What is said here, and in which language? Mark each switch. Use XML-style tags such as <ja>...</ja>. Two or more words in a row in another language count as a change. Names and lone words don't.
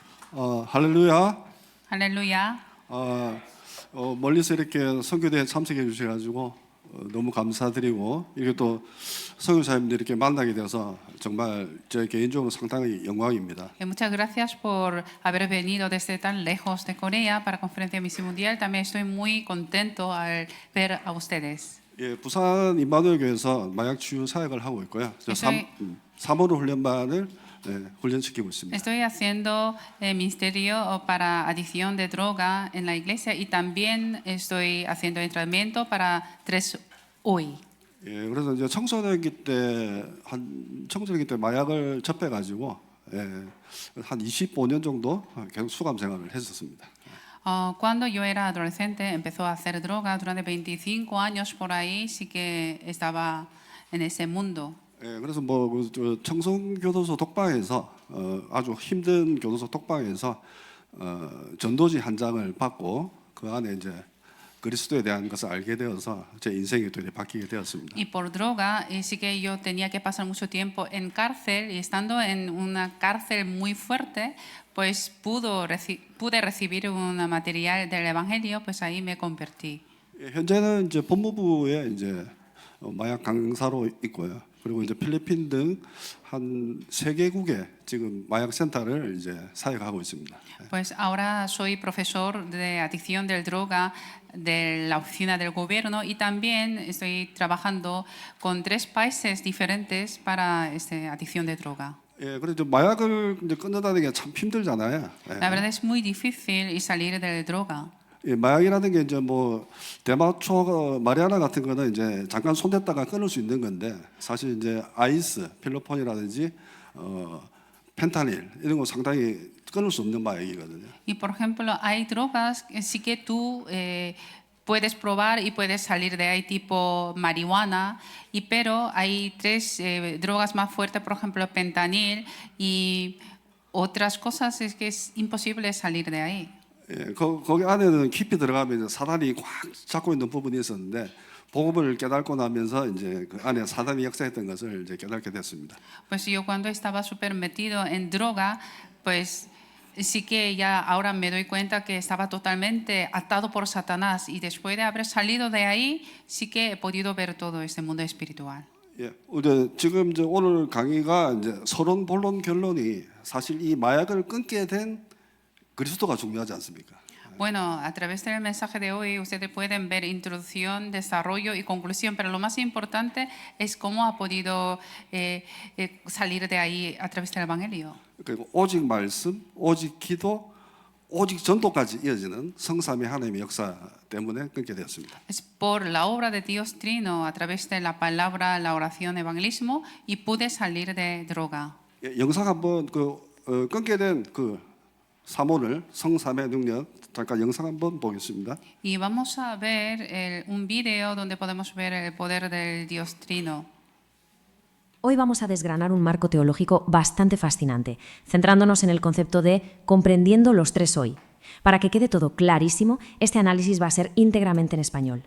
<ko>할렐루야.</ko> <es>Aleluya.</es> <ko>멀리서 이렇게 선교대에 참석해 주셔가지고 너무 감사드리고 이렇게 또 선교사님들 이렇게 만나게 돼서 정말 저 개인적으로 상당히 영광입니다.</ko> <es>Muchas gracias por haber venido desde tan lejos de Corea para Conferencia Misión Mundial. También estoy muy contento al ver a ustedes.</es> <ko>예, 부산 임마누엘 교회에서 마약 치유 사역을 하고 있고요. 3월 훈련반을 훈련시키고 있습니다.</ko> <es>Estoy haciendo ministerio para adicción de droga en la iglesia y también estoy haciendo entrenamiento para 3 hoy.</es> <ko>예, 그래서 이제 청소년기 때 마약을 접해가지고 한 25년 정도 계속 수감 생활을 했었습니다.</ko> <es>Cuando yo era adolescente empezó a hacer droga. Durante 25 años por ahí sí que estaba en ese mundo.</es> <ko>예, 그래서 청송교도소 독방에서 아주 힘든 교도소 독방에서 전도지 한 장을 받고 그 안에 이제 그리스도에 대한 것을 알게 되어서 제 인생이 또 바뀌게 되었습니다.</ko> <es>Y por droga sí que yo tenía que pasar mucho tiempo en cárcel y estando en una cárcel muy fuerte, pues pude recibir un material del evangelio, pues ahí me convertí.</es> <ko>예, 현재는 이제 법무부에 이제 마약 강사로 있고요. 그리고 이제 필리핀 등 한 3개국에 지금 마약 센터를 이제 사역하고 있습니다.</ko> <es>Pues ahora soy profesor de adicción de droga de la oficina del gobierno y también estoy trabajando con 3 países diferentes para adicción de droga.</es> <ko>예, 그래서 마약을 이제 끊는다는 게 참 힘들잖아요.</ko> <es>La verdad es muy difícil salir de droga.</es> <ko>예, 마약이라는 게 이제 대마초 마리아나 같은 거는 이제 잠깐 손댔다가 끊을 수 있는 건데 사실 이제 아이스, 필로폰이라든지 펜타닐 이런 거 상당히 끊을 수 없는 마약이거든요.</ko> <es>Y por ejemplo, hay drogas que sí que tú puedes probar y puedes salir de ahí, tipo marihuana, pero hay 3 drogas más fuertes, por ejemplo, pentanil y otras cosas es que es imposible salir de ahí.</es> <ko>예, 거기 안에는 깊이 들어가면 사단이 꽉 잡고 있는 부분이 있었는데 복음을 깨닫고 나면서 이제 그 안에 사단이 역사했던 것을 이제 깨닫게 됐습니다.</ko> <es>Pues yo cuando estaba súper metido en droga, pues sí que ya ahora me doy cuenta que estaba totalmente atado por Satanás y después de haber salido de ahí, sí que he podido ver todo este mundo espiritual.</es> <ko>예, 지금 이제 오늘 강의가 이제 서론, 본론, 결론이 사실 이 마약을 끊게 된 그리스도가 중요하지 않습니까?</ko> <es>Bueno, a través del mensaje de hoy ustedes pueden ver introducción, desarrollo y conclusión, pero lo más importante es cómo ha podido salir de ahí a través del Evangelio.</es> <ko>그리고 오직 말씀, 오직 기도, 오직 전도까지 이어지는 성삼위 하나님의 역사 때문에 끊게 되었습니다.</ko> <es>Es por la obra de Dios Trino, a través de la palabra, la oración, evangelismo, y pude salir de droga.</es> <ko>예, 영상 한번 끊게 된 사모를 성삼의 능력 잠깐 영상 한번 보겠습니다.</ko> <es>Y vamos a ver un video donde podemos ver el poder del Dios Trino. Hoy vamos a desgranar un marco teológico bastante fascinante, centrándonos en el concepto de comprendiendo los 3 hoy. Para que quede todo clarísimo, este análisis va a ser íntegramente en español.</es>